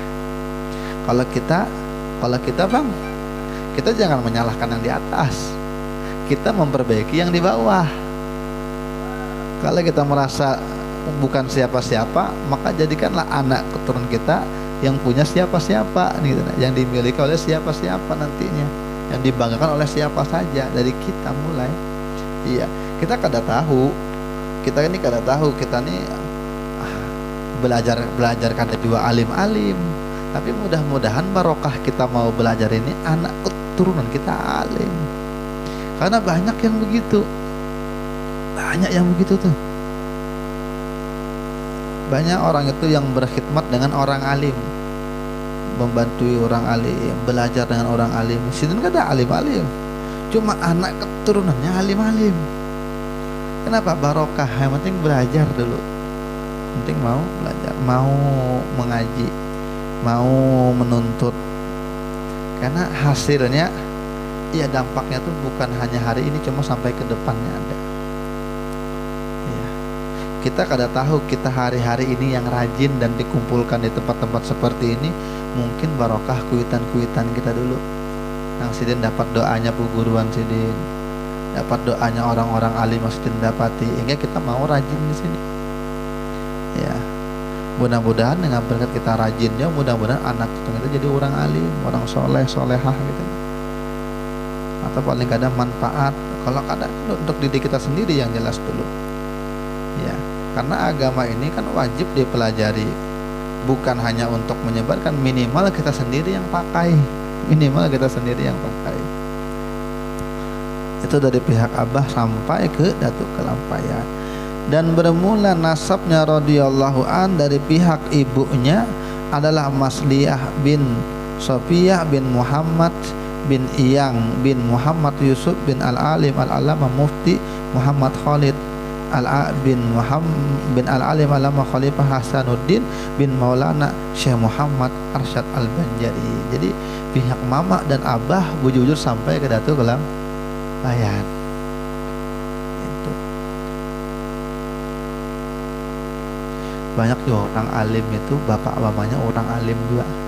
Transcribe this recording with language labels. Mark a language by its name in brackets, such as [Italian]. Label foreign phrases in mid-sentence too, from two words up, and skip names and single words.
[Indonesian] Kalau kita Bang, kita jangan menyalahkan yang di atas, kita memperbaiki yang di bawah. Kalau kita merasa bukan siapa-siapa, maka jadikanlah anak keturunan kita yang punya siapa-siapa gitu nah, yang dimiliki oleh siapa-siapa nantinya, yang dibanggakan oleh siapa saja dari kita mulai. Iya, [Banjar] kita kada tahu. Kita ini kada tahu, kita nih belajar kada juga alim-alim. [Indonesian] Tapi mudah-mudahan barokah kita mau belajar ini anak keturunan kita alim. Karena banyak yang begitu. Banyak yang begitu tuh. Banyak orang itu yang berkhidmat dengan orang alim, membantu orang alim, belajar dengan orang alim. [Banjar] Sidin kada alim-alim. [Indonesian] Cuma anak keturunannya alim-alim. Kenapa? Barokah. Yang penting belajar dulu. Penting mau belajar, mau mengaji, mau menuntut. Karena hasilnya, ya dampaknya tuh bukan hanya hari ini, cuma sampai ke depannya ada. [Banjar] Ya. Kita kada tahu kita hari-hari ini yang rajin dan dikumpulkan di tempat-tempat seperti ini, mungkin barokah kuitan-kuitan kita dulu. Yang sidin dapat doanya puguruan sidin, dapat doanya orang-orang alim yang sidin dapati, hingga kita mau rajin di sini. [Indonesian] Ya, mudah-mudahan dengan berkat kita rajinnya, mudah-mudahan anak kita jadi orang alim, orang soleh, solehah gitu. Atau paling kadang manfaat. Kalau kadang untuk diri kita sendiri yang jelas dulu. Ya, karena agama ini kan wajib dipelajari, bukan hanya untuk menyebarkan, minimal kita sendiri yang pakai, minimal kita sendiri yang pakai. Itu dari pihak abah sampai ke Datuk Kelampayan. Dan bermula nasabnya [Arabic] radhiyallahu an [Indonesian] dari pihak ibunya adalah Masliyah bin Sofiyah bin Muhammad bin Iyang bin Muhammad Yusuf bin Al-Alim Al-Alama Mufti Muhammad Khalid bin Muhammad bin Al-Alim Alama Khalifah Hasanuddin bin Maulana Syekh Muhammad Arsyad Al-Banjari. [Banjar] Jadi pihak mama dan abah bujur-bujur sampai ke Datuk Kelampayan. [Indonesian] Banyak juga orang alim itu bapak mamanya orang alim juga.